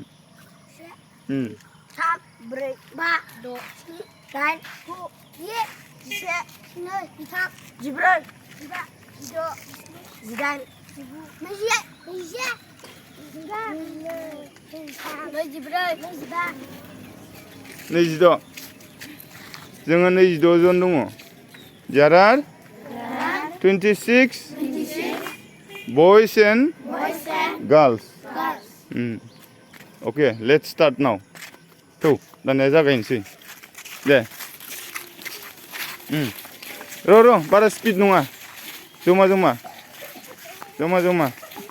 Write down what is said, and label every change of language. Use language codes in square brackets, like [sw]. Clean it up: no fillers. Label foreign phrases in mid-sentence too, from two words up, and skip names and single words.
[en] 3, 4, 5, 6, 7, 8, 9, 10, 11, 12, 13, 14, 15, 16, 26. [brx] जोङो 26 जन दङ. [en] There are 26 boys and girls. Okay, let's start now. Tuh, [brx] दानिया जागायनोसै. दे. र' बारा स्पिड नङा. जमा.